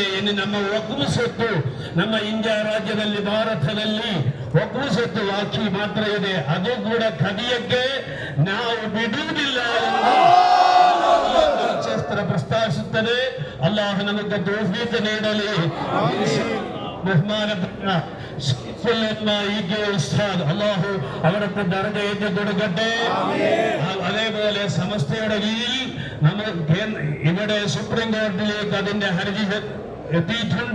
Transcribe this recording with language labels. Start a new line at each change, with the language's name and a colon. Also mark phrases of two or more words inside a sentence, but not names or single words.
Kannada: ಇನ್ನು ನಮ್ಮ ವಕ್ಫ್ ಸತ್ತು ನಮ್ಮ ಇಂಡಿಯಾ ರಾಜ್ಯದಲ್ಲಿ, ಭಾರತದಲ್ಲಿ ವಕ್ಫ್ ಸತ್ತು ಬಾಕಿ ಮಾತ್ರ ಇದೆ. ಅದು ಕೂಡ ಕದಿಯಕ್ಕೆ ನಾವು ಬಿಡುವುದಿಲ್ಲ ಎಂದು ಅವರ ಪ್ರಸ್ತಾವಿಸುತ್ತದೆ. ಅಲ್ಲಾಹ್ ನಮಗೆ ತೌಫೀಕ್ ನೀಡಲಿ.
Malayalam: ബഹുമാനപ്പെട്ട ഉസ്താദ് അല്ലാഹു അവർക്ക് ദർജ ഏറ്റി കൊടുക്കട്ടെ. അതേപോലെ സമസ്തയുടെ കീഴിൽ നമ്മൾ ഇവിടെ സുപ്രീം കോടതിയിലേക്ക് അതിന്റെ ഹർജി എത്തിയിട്ടുണ്ട്.